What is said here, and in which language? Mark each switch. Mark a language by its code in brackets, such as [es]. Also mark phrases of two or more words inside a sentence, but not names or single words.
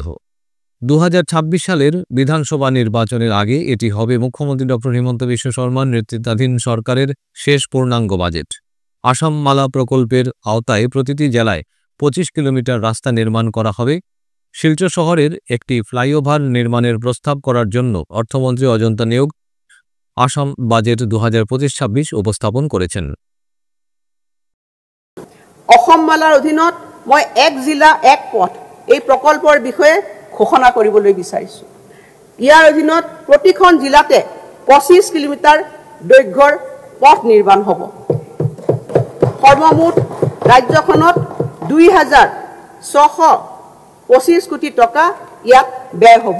[bn] 2026 সালের বিধানসভা নির্বাচনের আগে এটি হবে মুখ্যমন্ত্রী ডক্টর হিমন্ত বিশ্ব শর্মার নেতৃত্বাধীন সরকারের শেষ পূর্ণাঙ্গ বাজেট। আসাম মালা প্রকল্পের আওতায় প্রতিটি জেলায় 25 কিলোমিটার রাস্তা নির্মাণ করা হবে। শিলচর শহরের একটি ফ্লাইওভার নির্মাণের প্রস্তাব করার জন্য অর্থমন্ত্রী অজন্তা নিয়োগ আসাম বাজেট 2025-26 উপস্থাপন করেছেন। [as] অসম মালাৰ অধীনত মই এক জিলা এক পথ এই প্ৰকল্পৰ বিষয়ে ঘোষণা কৰিবলৈ বিচাৰিছোঁ। ইয়াৰ অধীনত প্ৰতিখন জিলাতে 25 কিলোমিটাৰ দৈৰ্ঘ্যৰ পথ নিৰ্মাণ হ'ব। সৰ্বমুঠ ৰাজ্যখনত 2,625 কোটি টকা ইয়াত ব্যয় হ'ব।